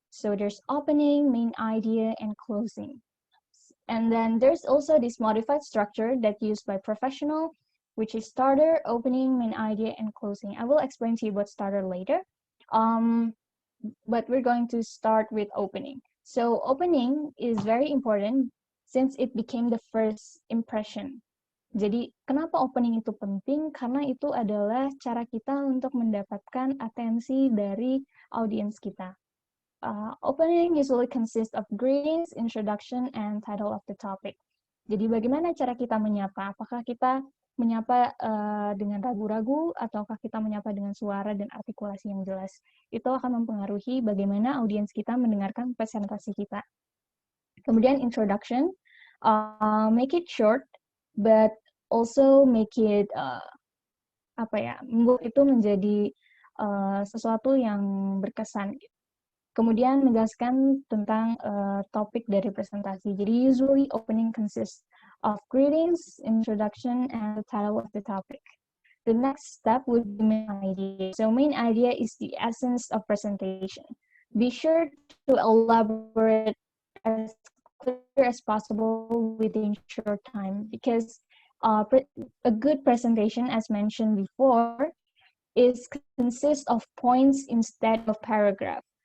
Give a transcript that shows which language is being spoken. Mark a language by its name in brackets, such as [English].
[English] So there's opening, main idea, and closing. And then there's also this modified structure that's used by professional, which is starter, opening, main idea, and closing. I will explain to you about starter later. But we're going to start with opening. So opening is very important since it became the first impression. [Indonesian] Jadi kenapa opening itu penting? Karena itu adalah cara kita untuk mendapatkan atensi dari audiens kita. [English] Opening usually consists of greetings, introduction, and title of the topic. [Indonesian] Jadi bagaimana cara kita menyapa? Apakah kita menyapa dengan ragu-ragu, ataukah kita menyapa dengan suara dan artikulasi yang jelas? Itu akan mempengaruhi bagaimana audiens kita mendengarkan presentasi kita. [English] Kemudian introduction, make it short, but also make it membuat itu menjadi sesuatu yang berkesan. [Indonesian] Kemudian menegaskan tentang topik dari presentasi. [English] Jadi usually opening consists of greetings, introduction, and the title of the topic. The next step would be main idea. So main idea is the essence of presentation. Be sure to elaborate as clear as possible within short time, because a good presentation, as mentioned before, consists of points instead of paragraph.